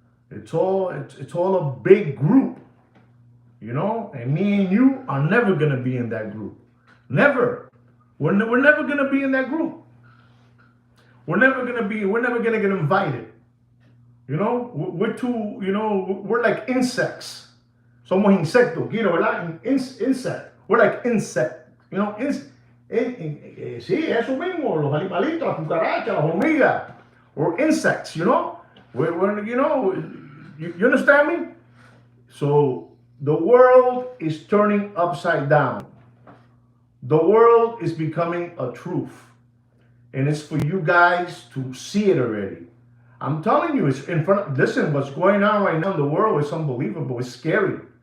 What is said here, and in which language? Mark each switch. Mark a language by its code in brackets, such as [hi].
[en] It's all a big group, you know. And me and you are never gonna be in that group. Never. We're never gonna be in that group. We're never gonna get invited. You know, we're too. You know, we're like insects. [es] Somos insectos, [en] you know, [es] ¿verdad? [en] Insect. We're like insect. You know, [es] sí, eso mismo, los animalitos, las cucarachas, las hormigas. [en] We're insects, you know? We're you know, you understand me? So the world is turning upside down. The world is becoming a truth. And it's for you guys to see it already. I'm telling you, it's in front of, listen, what's going on right now in the world is unbelievable. It's scary.